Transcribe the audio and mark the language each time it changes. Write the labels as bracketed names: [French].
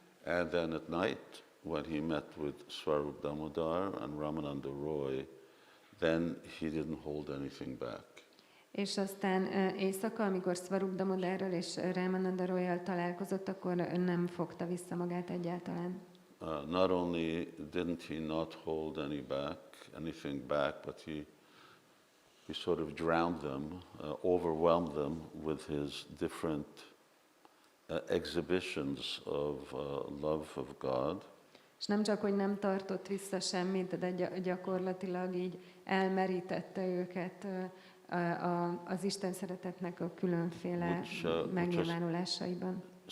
[English] And then at night, when he met with Swarup Damodar and Ramananda Roy, then he didn't hold anything back. [Hungarian] És aztán éjszaka, amikor Swarup Damodarral és Ramananda Royal találkozott, akkor nem fogta vissza magát egyáltalán. [English] Not only didn't he not hold anything back, but he sort of drowned them, overwhelmed them with his different exhibitions of love of God. [Hungarian] És nem csak, hogy nem tartott vissza semmit, de gyakorlatilag így elmerítette őket az Isten szeretetnek a különféle megnyilvánulásaiban.